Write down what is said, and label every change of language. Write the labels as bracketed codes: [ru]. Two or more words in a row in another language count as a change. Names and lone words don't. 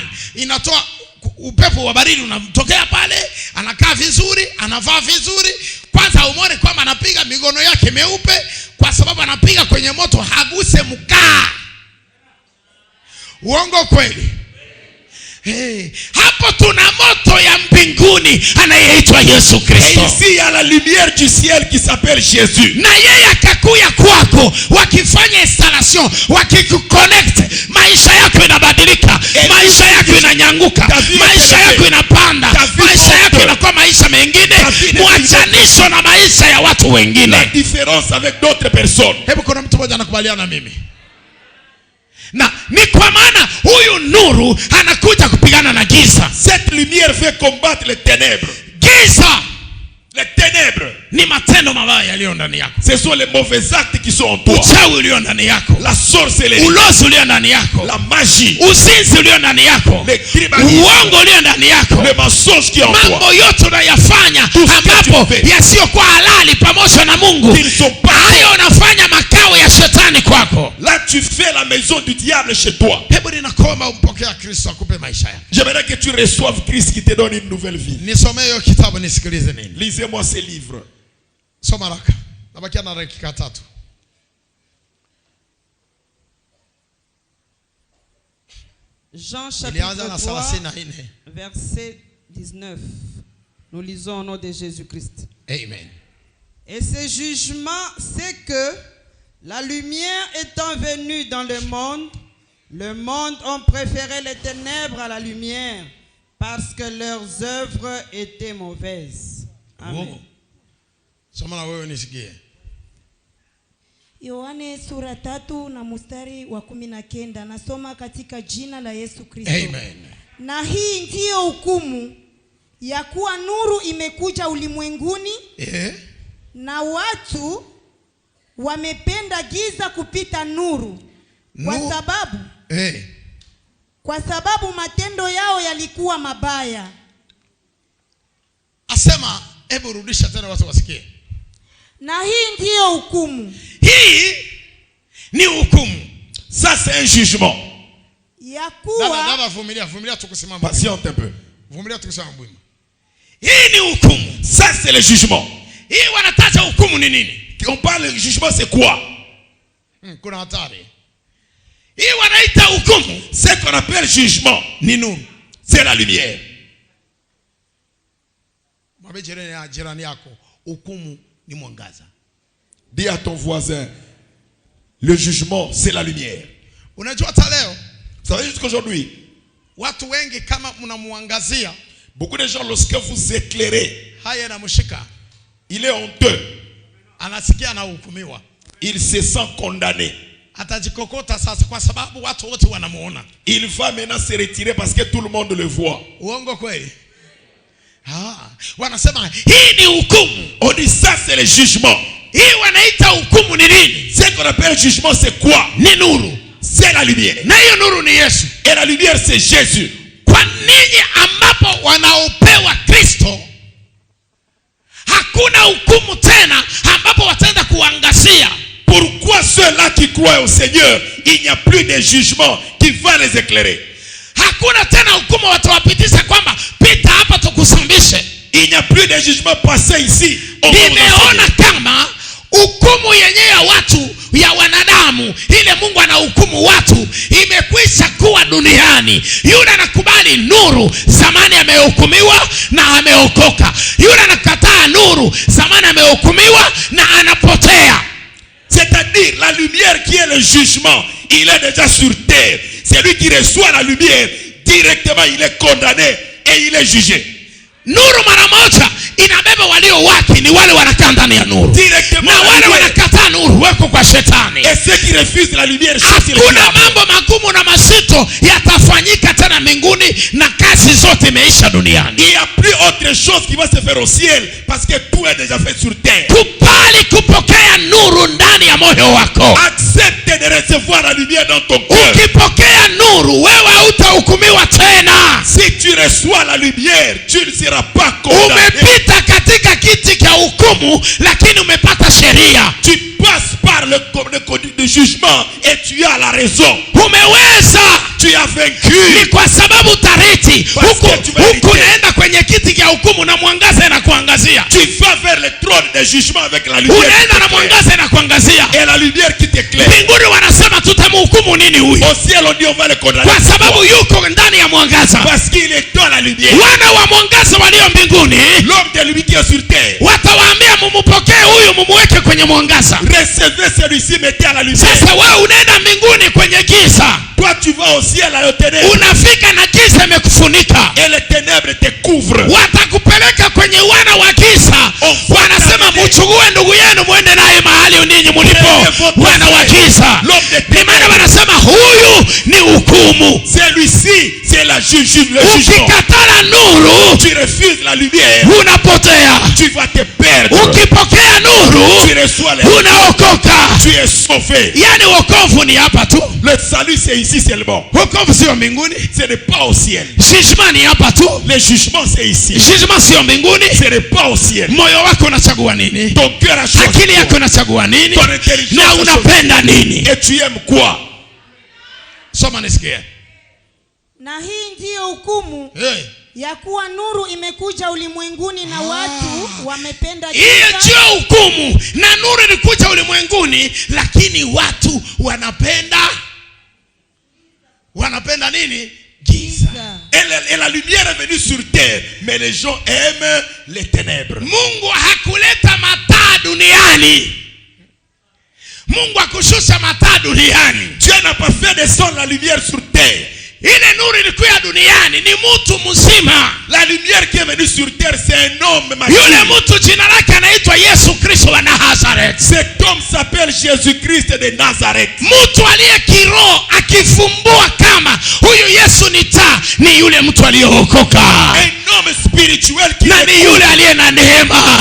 [sw] Inatoa upepo wa baridi unamtokea pale, anakaa vizuri, anavaa vizuri. Kwanza umone kwamba anapiga migono yake meupe, kwa sababu anapiga kwenye moto, haguse mkaa. Uongo kweli? Hapo tuna moto ya mbinguni anayeitwa Yesu Kristo. [fr] Et ici il y a la lumière du ciel qui s'appelle Jésus. [sw] Na yeye akakuya kwako, wakifanya installation, wakikuconnect, maisha yako inabadilika, maisha yako inanyanguka, maisha yako inapanda, maisha yako inakuwa maisha mengine, mwachanisho na maisha ya watu wengine. [fr] La différence avec d'autres personnes. [sw] Hebu kuna mtu mmoja anakubaliana na mimi? Na ni kwa maana huyu nuru anakuja kupigana na giza. [fr] Cette lumière veut combattre les ténèbres. [sw] Giza, [fr] les ténèbres, [sw] ni matendo mabaya yaliyo ndani yako. [fr] Ce sont les mauvais actes qui sont en toi. [sw] Uchawi ulio ndani yako, [fr] la sorcellerie, [sw] ulozi ulio ndani yako, [fr] la magie, [sw] uzinzi ulio ndani yako, uongo ulio ndani yako, [fr] le mensonge qui est en toi. [sw] Mambo yote unayafanya ambapo yasiokuwa halali pamoja na Mungu, hayo unafanya makao ya shetani kwako. [fr] Là tu fais la maison du diable chez toi. [sw] Hebu ninakuomba umpokea Kristo akupe maisha yako. [fr] J'aimerais que tu reçoives Christ qui te donne une nouvelle vie. [sw] Nisomee hiyo kitabu nisikilize nini. [fr] Lisez-moi ces livres. [sw] Soma haraka. Nabakia na dakika 3. [fr] Jean chapitre 3 verset 19. Nous lisons au nom de Jésus-Christ. Amen. Et ce jugement, c'est que la lumière étant venue dans le monde ont préféré les ténèbres à la lumière parce que leurs œuvres étaient mauvaises. Amen. [sw] Soma wewe nisikie. Yohane sura 3 na mstari wa 19, nasoma katika jina la Yesu Kristo. Amen. Na hii ndiyo hukumu ya kuwa nuru imekuja ulimwenguni, na watu wamependa giza kupita nuru, kwa sababu matendo yao yalikuwa mabaya. Asema, hebu rudisha tena watu wasikie. Na hii ndiyo hukumu. Hii ni hukumu. [fr] Ça c'est un jugement. [sw] Ya kuwa dada vumilia tukusimama. [fr] Patiente un peu. [sw] Vumilia tukusimama bwima. Hii ni hukumu. [fr] Ça c'est le jugement. [sw] Hii wanataja hukumu ni nini? [fr] On parle du jugement, c'est quoi? [sw] Kuna hatari. Hii wanaita hukumu. [fr] Ce qu'on appelle jugement [sw] ni nuru. [fr] C'est la lumière. [sw] Mwambie jirani yako, hukumu ni mwangaza. [fr] Dis à ton voisin, le jugement c'est la lumière. [sw] Unajua hata leo, [fr] vous savez jusqu'aujourd'hui, [sw] watu wengi kama mnamuangazia, [fr] beaucoup de gens lorsque vous éclairez, [sw] haya na mshika, [fr] il est honteux. [sw] Anasikia na hukumiwa. [fr] Il se sent condamné. [sw] Atajikokota sasa kwa sababu watu wote wanamuona. [fr] Il va maintenant se retirer parce que tout le monde le voit. [sw] Uongo kweli? Wanasema hii ni hukumu. [fr] On dit ça c'est le jugement. [sw] Hii wanaita hukumu ni nini? [fr] Ce qu'on appelle jugement c'est quoi? [sw] Ni nuru. [fr] C'est la lumière. [sw] Na hiyo nuru ni Yesu. [fr] Et la lumière c'est Jésus. [sw] Kwa ninyi ambapo wanaopewa Kristo, hakuna hukumu tena ambapo wataenda kuangazia. [fr] Pourquoi ceux-là qui croient au Seigneur, il n'y a plus de jugement qui va les éclairer. [sw] Hakuna tena hukumu watawapitisha kwamba pita hapa tukusambishe. [fr] Il n'y a plus de jugement passé ici. [sw] Nimeona kama hukumu yenyewe ya watu ya wanadamu, ile Mungu anahukumu watu, imekwisha kuwa duniani. Yule anakubali nuru, zamani amehukumiwa na ameokoka. Yule anakataa nuru, zamani amehukumiwa na anapotea. [fr] C'est-à-dire la lumière qui est le jugement, il est déjà sur terre. Celui qui reçoit la lumière, directement il est condamné et il est jugé. [sw] Nuru mara moja inabeba walio wake, ni wale wanakaa ndani ya nuru. Na wale wanakataa nuru wako kwa shetani. [fr] Et ceux qui refusent la lumière, [sw] hakuna mambo magumu na mazito yatafanyika tena mbinguni, na kazi zote imeisha duniani. [fr] Il n'y a plus autre chose qui va se faire au ciel parce que tout est déjà fait sur terre. [sw] Kubali kupokea nuru ndani ya moyo wako. [fr] Accepte de recevoir la lumière dans ton cœur. [sw] Ukipokea nuru, wewe hautahukumiwa tena. [fr] Si tu reçois la lumière, tu ne seras pas condamné. [sw] Umepita katika kiti cha hukumu, lakini umepata sheria. [fr] Tu passes par le conduit de jugement et tu as la raison. [sw] Umeweza. [fr] Tu as vaincu. [sw] Ni kwa sababu tariti huku naenda kwenye kiti cha hukumu na mwangaza inakuangazia. [fr] Tu vas vers le trône de jugement avec la lumière. [sw] Unaenda na mwangaza inakuangazia. [fr] Et la lumière qui t'éclaire. [sw] Mbinguni wanasema tutamhukumu nini huyu? [fr] Au ciel on dit on va le condamner. [sw] Kwa sababu yuko ndani ya mwangaza. [fr] Parce qu'il est dans la lumière. [sw] Wana wa mwangaza walio mbinguni, [fr] l'homme de lumière qui est sur terre, [sw] watawaambia mumupokee huyu mumuweke kwenye mwangaza. [fr] Recevez celui-ci, mettez à la lumière. [sw] Sasa wewe unaenda mbinguni kwenye giza. [fr] Toi tu vas au ciel à la ténèbre. [sw] Unafika na giza imekufunika. [fr] Et les ténèbres te couvrent. [sw] Watakupeleka kwenye wana wa giza. Wanasema mchukue ndugu yenu muende naye mahali ninyi mlipo. Wana wa giza. Ni maana wanasema huyu ni hukumu. [fr] Celui-ci c'est la jugement. [sw] Ukikataa nuru, [fr] tu refuses la lumière, [sw] unapotea. [fr] tu vas te perdre. [sw] Ukipokea nuru, [fr] tu reçois la [sw] unaokoka. [fr] tu es sauvé. [sw] Yani wokovu ni hapa tu. [fr] Le salut c'est ici seulement. [sw] Wokovu sio mbinguni. [fr] Ce n'est pas au ciel. [sw] Jugement ni hapa tu. [fr] Le jugement c'est ici. [sw] Jugement sio mbinguni. [fr] Ce n'est pas au ciel. [sw] Moyo wako unachagua nini? [fr] Ton cœur a choisi. [sw] Akili yako inachagua nini? [fr] Ton intelligence [sw] na unapenda nini? [fr] Et tu aimes quoi? [sw] Soma nisikie. Na hii ndiyo hukumu, ya kuwa nuru imekuja ulimwenguni na watu wamependa giza. Hiyo ndio hukumu. Na nuru ilikuja ulimwenguni, lakini watu wanapenda nini? Giza. [fr] Et la lumière est venue sur terre, mais les gens aiment les ténèbres. [sw] Mungu hakuleta mataa duniani. Mungu hakushusha mataa duniani. [fr] Dieu n'a pas fait descendre la lumière sur terre. [sw] Ile nuru ilikuwa duniani ni mtu mzima. [fr] La lumière qui est venue sur terre, c'est un homme mature. [sw] Yule mtu jina lake anaitwa Yesu Kristo wa Nazareth. [fr] Cet homme s'appelle Jésus-Christ de Nazareth. [sw] Mtu aliye kiroho akifumbua kama huyu Yesu ni taa, ni yule mtu aliyeokoka. [fr] Un homme spirituel qui [sw] na ni yule aliye na neema.